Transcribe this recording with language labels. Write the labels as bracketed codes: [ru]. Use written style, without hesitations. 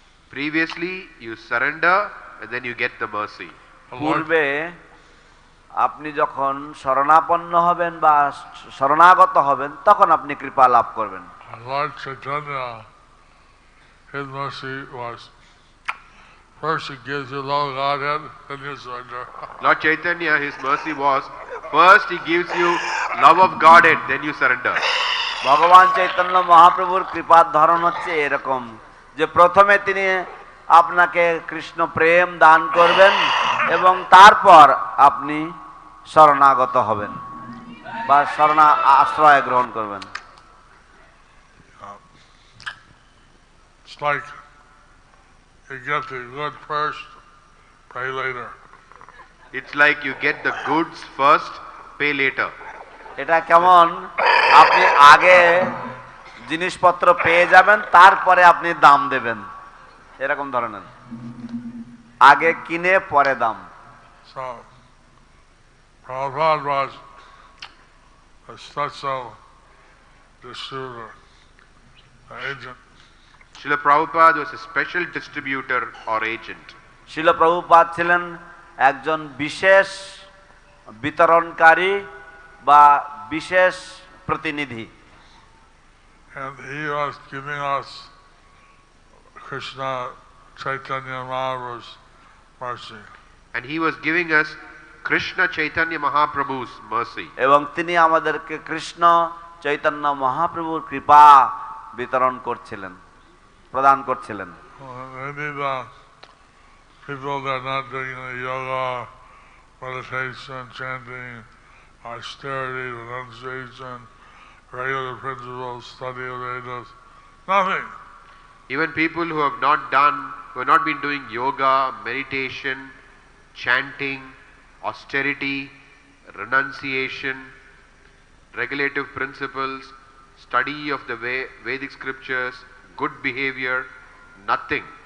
[en] Previously you surrender and then you get the mercy. [bn] পূর্বে আপনি যখন শরণাপন্ন হবেন বা শরণাগত হবেন তখন আপনি কৃপা লাভ করবেন। [en] Lord Chaitanya, his mercy was first he gives you love of Godhead, then you surrender. Lord Chaitanya, his mercy was first he gives you love of Godhead, then you surrender. [bn] ভগবান চৈতন্য মহাপ্রভুর কৃপার ধরন হচ্ছে এরকম যে প্রথমে তিনি আপনাকে কৃষ্ণ প্রেম দান করবেন এবং তারপর আপনি শরণাগত হবেন। বা শরণা আশ্রয় গ্রহণ করবেন। [en] It's like you get the good first, pay later. It's like you get the goods first, pay later. [bn] এটা কেমন, আপনি আগে জিনিসপত্র পেয়ে যাবেন, তারপরে আপনি দাম দেবেন, এরকম ধরনের, আগে কিনে পরে দাম। [en] So, Prabhupada was a special distributor, agent. Srila Prabhupada was a special distributor or agent. [bn] শিল প্রভুপাদ ছিলেন একজন বিশেষ বিতরণকারী বা বিশেষ প্রতিনিধি। [en] And he was giving us Krishna Chaitanya Mahaprabhu's mercy. And he was giving us Krishna Chaitanya Mahaprabhu's mercy. [bn] এবং তিনি আমাদেরকে কৃষ্ণ চৈতন্য মহাপ্রভুর কৃপা বিতরণ করছিলেন, প্রদান করছিলেন। [en] Maybe the people that are not doing the yoga, meditation, chanting, austerity, renunciation, regular principles, study of Vedas, nothing. Even people who have not been doing yoga, meditation, chanting, austerity, renunciation, regulative principles, study of the Vedic scriptures, good behavior, nothing.